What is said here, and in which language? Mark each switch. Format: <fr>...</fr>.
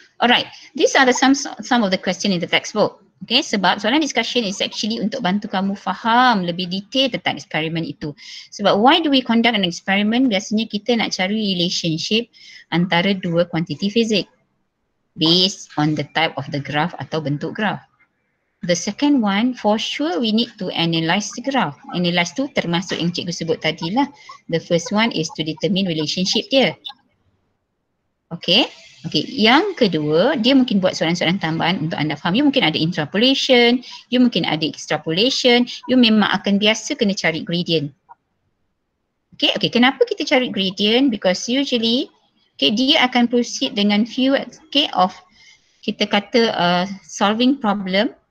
<en>Alright, these are the some of the question in the textbook. Okay,</en> <ms>sebab soalan</ms> <en>discussion is actually</en> <ms>untuk bantu kamu faham lebih detail tentang eksperimen itu.</ms> <en>Sebab why do we conduct an experiment?</en> <ms>Biasanya kita nak cari</ms> <en>relationship</en> <ms>antara dua kuantiti fizik</ms> <en>based on the type of the graph</en> <ms>atau bentuk</ms> <en>graph. The second one, for sure we need to analyze the graph.</en> <ms>Analyze tu termasuk yang cikgu sebut tadi lah.</ms> <en>The first one is to determine relationship dia.</en> <ms>Okay. Yang kedua, dia mungkin buat soalan-soalan tambahan untuk anda faham. You mungkin ada interpolation, you mungkin ada extrapolation, you memang akan biasa kena cari gradient. Okay, kenapa kita cari gradient?</ms> <en>Because usually,</en> <ms>dia akan proceed dengan few, of kita kata solving problem.</ms>